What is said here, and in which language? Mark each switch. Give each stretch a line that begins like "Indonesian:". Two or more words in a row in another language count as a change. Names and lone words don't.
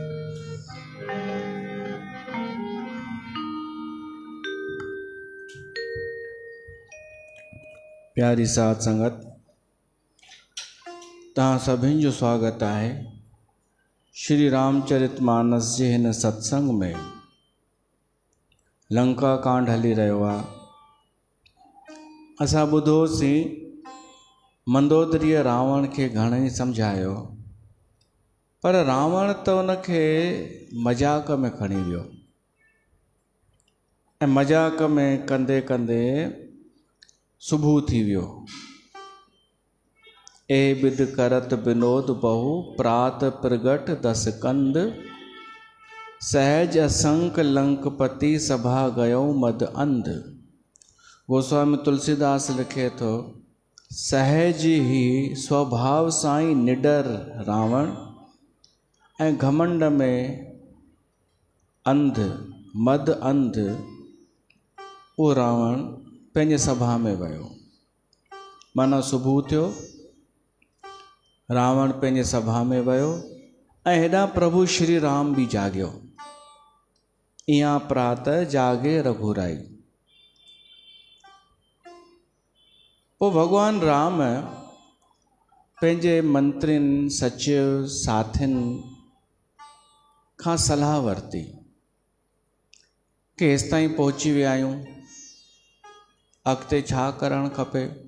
Sindhi: प्यारी साध संगत, तहां सभिनि जो स्वागत है श्री रामचरितमानस जे हिन सत्संग में। लंका कांड हली रहियो आहे। असां ॿुधोसीं मंदोदरीअ रावण खे घणेई सम्झायो, पर रावण त उनखे मजाक में खणी वियो ऐं मजाक में कंदे कंदे सुबुह थी वियो।
Awadhi: ए बिद करत विनोद बहु प्रात प्रगट दस कंद, सहज असंक लंकपति सभा गयो मद अंध।
Sindhi: गोस्वामी तुलसीदास लिखे थो, सहज ही स्वभाव सां ई निडर रावण ऐं घमंड में अंध मद अंध उहो रावण पंहिंजे सभा में वियो। माना सुबुह थियो, रावण पंहिंजे सभा में वियो ऐं हेॾां प्रभु श्री राम बि जाॻियो।
Awadhi: इहा प्रातः जागे रघुराई।
Sindhi: पोइ भॻवान राम पंहिंजे मंत्रियुनि सचिव साथियुनि खां सलाह वरिती कि हेसि ताईं पहुची विया आहियूं, अॻिते छा करणु खपे।